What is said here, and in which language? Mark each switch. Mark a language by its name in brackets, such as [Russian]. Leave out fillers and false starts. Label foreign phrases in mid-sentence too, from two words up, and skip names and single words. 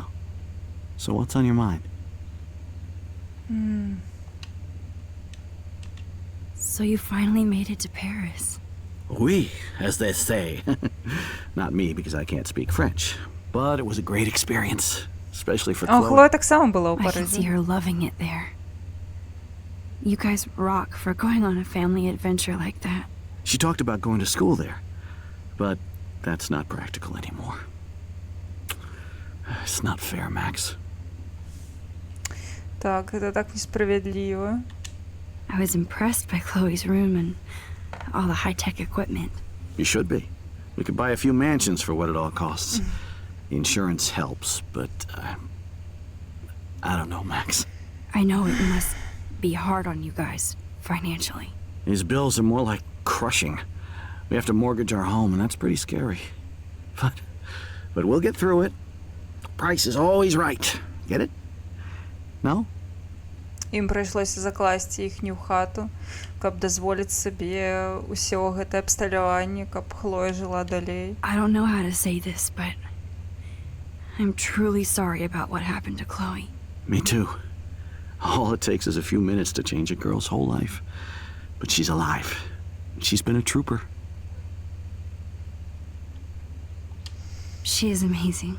[English] So what's on your mind? So you finally made it to Paris. Oui, as they say. Not me, because I can't speak French. But it was a great experience. Especially for [Belarusian] А [English] Chloe. [Belarusian] Хлоя таксама была ў [English] I can see [Belarusian] Парижі. [English] her loving it there. You guys rock for going on a family adventure like that. She talked about going to school there. But that's not practical anymore. It's not fair, Max. [Belarusian] Так, гэта так несправядліва. [English] I was impressed by Chloe's room and all the high-tech equipment. You should be. We could buy a few mansions for what it all costs. The insurance helps, but I don't know, Max. I know it must be hard on you guys, financially. These bills are more like crushing. We have to mortgage our home, and that's pretty scary. But we'll get through it. Price is always right. Get it? No? [Belarusian] Ім прыйшлося закласці іхнюю хату, каб дазволіць сабе ўсё гэтае абсталяванне, каб Хлоя жыла далей. [English] I don't know how to say this, but I'm truly sorry about what happened to Chloe. Me too. All it takes is a few minutes to change a girl's whole life. But she's alive. She's been a trooper. She is amazing.